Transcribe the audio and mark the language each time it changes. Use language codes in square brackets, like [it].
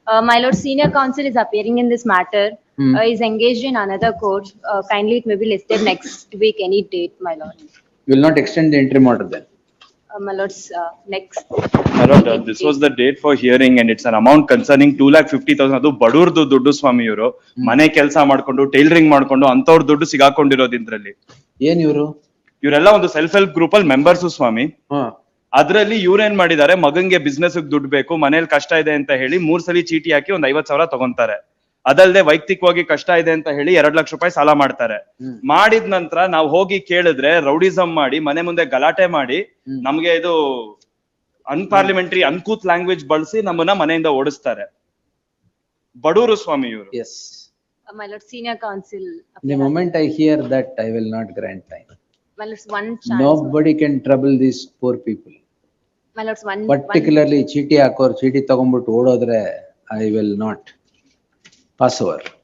[en] My lord, senior counsel is appearing in this matter. Is engaged in another court. Kindly, it may be listed next week, any date, my lord. Will not extend the interim order then. My lord's next. My lord, this was the date for hearing and it's an amount concerning 2,50,000. [kn] ಅದು ಬಡವ್ರದ್ದು ದುಡ್ಡು ಸ್ವಾಮಿ ಇವರು ಮನೆ ಕೆಲಸ ಮಾಡ್ಕೊಂಡು tailoring ಮಾಡ್ಕೊಂಡು ಅಂತವ್ರ ದುಡ್ಡು ಸಿಗಾಕೊಂಡಿರೋದು ಇದ್ರಲ್ಲಿ. ಏನ್ ಇವರು? ಇವರೆಲ್ಲ ಒಂದು ಸೆಲ್ಫ್ ಹೆಲ್ಪ್ ಗ್ರೂಪ್ ಅಲ್ಲಿ ಮೆಂಬರ್ಸ್ ಸ್ವಾಮಿ. ಅದ್ರಲ್ಲಿ ಇವ್ರೇನ್ ಮಾಡಿದ್ದಾರೆ, ಮಗಂಗೆ ಬಿಸ್ನೆಸ್ ದುಡ್ಡು ಬೇಕು, ಮನೇಲಿ ಕಷ್ಟ ಇದೆ ಅಂತ ಹೇಳಿ 3 ಸಲ ಚೀಟಿ ಹಾಕಿ ಒಂದು 50,000 ತಗೊಂತಾರೆ. ಅದಲ್ಲದೆ ವೈಯಕ್ತಿಕವಾಗಿ ಕಷ್ಟ ಇದೆ ಅಂತ ಹೇಳಿ 2 ಲಕ್ಷ ರೂಪಾಯಿ ಸಾಲ ಮಾಡ್ತಾರೆ. ಮಾಡಿದ ನಂತರ ನಾವು ಹೋಗಿ ಕೇಳಿದ್ರೆ ರೌಡಿಸಮ್ ಮಾಡಿ ಮನೆ ಮುಂದೆ ಗಲಾಟೆ ಮಾಡಿ ನಮ್ಗೆ ಇದು [en] unparliamentary uncouth language [kn] ಬಳಸಿ ನಮ್ಮನ್ನ ಮನೆಯಿಂದ ಓಡಿಸ್ತಾರೆ. ಬಡವರು ಸ್ವಾಮಿ ಇವರು. [en] Yes. My lord, senior counsel. The moment I hear that, I will not grant time. My lord's one chance. Nobody can trouble these poor people. My lord's one. Particularly [kn] ಚೀಟಿ ಹಾಕೋರ್ ಚೀಟಿ ತಗೊಂಡ್ಬಿಟ್ಟು ಓಡೋದ್ರೆ [en] I will not pass over.